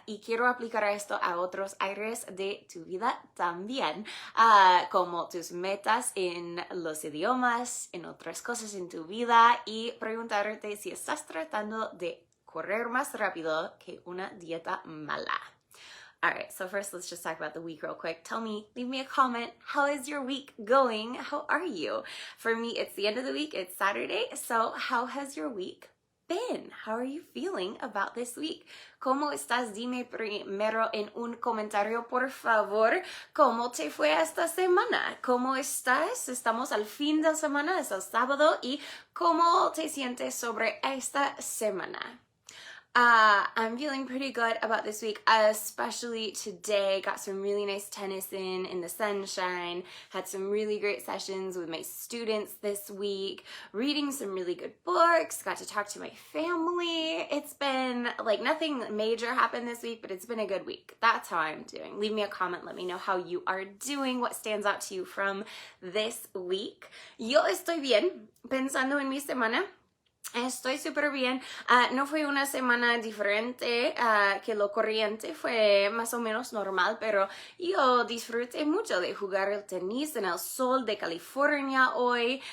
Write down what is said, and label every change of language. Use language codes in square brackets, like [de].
[es] Y quiero aplicar esto a otros áreas de tu vida también, como tus metas en los idiomas, en otras cosas en tu vida, y preguntarte si estás tratando de correr más rápido que una dieta mala. [en] All right, so first let's just talk about the week real quick. Tell me, leave me a comment. How is your week going? How are you? For me, it's the end of the week. It's Saturday. So how has your week been? How are you feeling about this week? [es] ¿Cómo estás? Dime primero en un comentario, por favor, ¿cómo te fue esta semana? ¿Cómo estás? Estamos al fin de semana, es el sábado, y ¿cómo te sientes sobre esta semana? [en] I'm feeling pretty good about this week, especially today. Got some really nice tennis in the sunshine, had some really great sessions with my students this week, reading some really good books, got to talk to my family. It's been like nothing major happened this week, but it's been a good week. That's how I'm doing. Leave me a comment, let me know how you are doing, what stands out to you from this week. [es] Yo estoy bien, pensando en mi semana. Estoy súper bien. No fue una semana diferente que lo corriente, fue más o menos normal, pero yo disfruté mucho de jugar el tenis en el sol de California hoy.